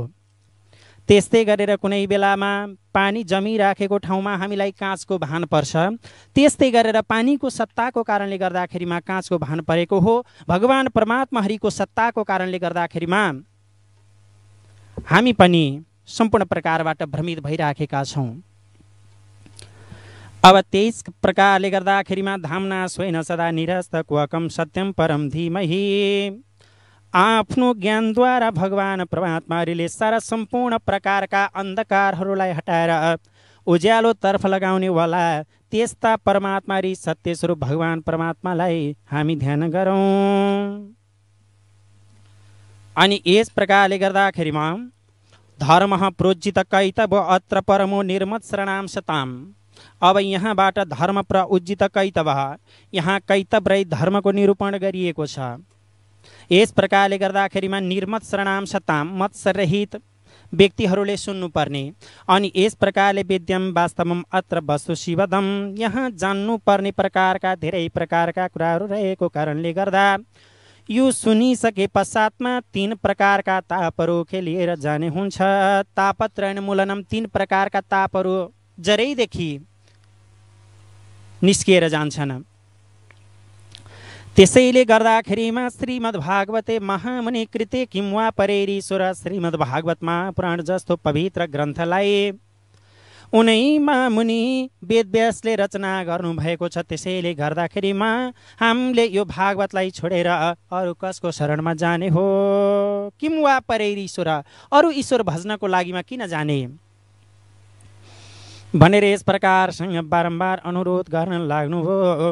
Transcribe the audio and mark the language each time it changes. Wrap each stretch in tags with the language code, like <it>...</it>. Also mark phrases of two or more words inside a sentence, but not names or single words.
<ne>त्यस्तै गरेर कुनै बेलामा पानी जमिराखेको ठाउँमा हामीलाई काँचको भान पर्छ, त्यस्तै गरेर पानीको सत्ताको कारणले गर्दाखेरिमा काँचको भान परेको हो। भगवान परमात्मा हरिको सत्ताको कारणले गर्दाखेरिमा हामी पनि सम्पूर्ण प्रकारबाट भ्रमित भइराखेका छौँ। अब त्यस प्रकारले गर्दाखेरिमा</ne> <sa>धामना स्वयं सदा निरस्त क्वकम सत्यम परम धीमहि,</sa> <ne>आफ्नो ज्ञानद्वारा भगवान परमात्माले सारा सम्पूर्ण प्रकारका अन्धकारहरूलाई हटाएर उज्यालो तर्फ लगाउने वाला त्यस्ता परमात्मा रि सत्य स्वरूप भगवान परमात्मालाई हामी ध्यान गरौँ। अनि यस प्रकारले गर्दाखेरिमा</ne> <sa>धर्म प्रोज्जित कैतव अत्र परमो निर्मत शरणाम सताम।</sa> <ne>अब यहाँबाट</ne> <sa>धर्म प्रोज्जित कैतव,</sa> <ne>यहाँ कैतव रहित धर्मको निरूपण गरिएको छ। यस प्रकारले गर्दाखेरिमा</ne> <sa>निर्मत शरणाम सताम,</sa> <ne>मत्सरहित व्यक्तिहरूले सुन्नुपर्ने। अनि यस प्रकारले</ne> <sa>वेद्यम वास्तवम अत्र वस्तु शिवदम,</sa> <ne>यहाँ जान्नुपर्ने प्रकारका धेरै प्रकारका कुराहरू रहेको कारणले गर्दा यो सुनिसके पश्चातमा 3 प्रकारका तापहरू खेलिएर जाने हुन्छ।</ne> <sa>तापत्रयण मूलनम,</sa> <ne>3 प्रकारका तापहरू जरैदेखि निस्किएर जान्छन्। त्यसैले गर्दाखेरिमा</ne> <sa>श्रीमद्भागवते महामुनि कृते किं वा परेरीश्वर,</sa> <ne>श्रीमद्भागवतमा पुराण जस्तो पवित्र ग्रन्थलाई उनैमा मुनि वेदव्यासले रचना गर्नुभएको छ। त्यसैले गर्दाखेरिमा हामीले यो भागवतलाई छोडेर अरू कसको शरणमा जाने हो?</ne> <sa>किं वा परेरीश्वर,</sa> <ne>अरू ईश्वर भजनको लागिमा किन जाने भनेर यस प्रकारसँग बारम्बार अनुरोध गर्न लाग्नुभयो।</ne>